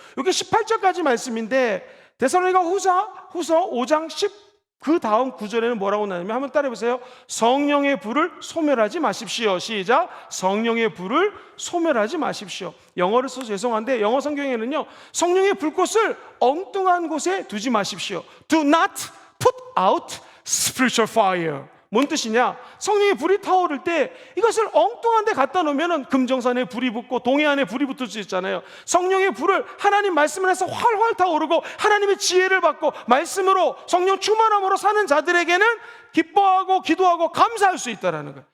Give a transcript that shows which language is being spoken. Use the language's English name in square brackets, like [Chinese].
[Korean] 이게 18절까지 말씀인데 데살로니가 후서 5장 10 그 다음 구절에는 뭐라고 나냐면 한번 따라해보세요. 성령의 불을 소멸하지 마십시오. 시작. 성령의 불을 소멸하지 마십시오. 영어를 써서 죄송한데 영어 성경에는요, 성령의 불꽃을 엉뚱한 곳에 두지 마십시오. [English] Do not put out spiritual fire. [Korean] 뭔 뜻이냐? 성령의 불이 타오를 때 이것을 엉뚱한 데 갖다 놓으면 금정산에 불이 붙고 동해안에 불이 붙을 수 있잖아요. 성령의 불을 하나님 말씀을 해서 활활 타오르고 하나님의 지혜를 받고 말씀으로 성령 충만함으로 사는 자들에게는 기뻐하고 기도하고 감사할 수 있다는 거예요.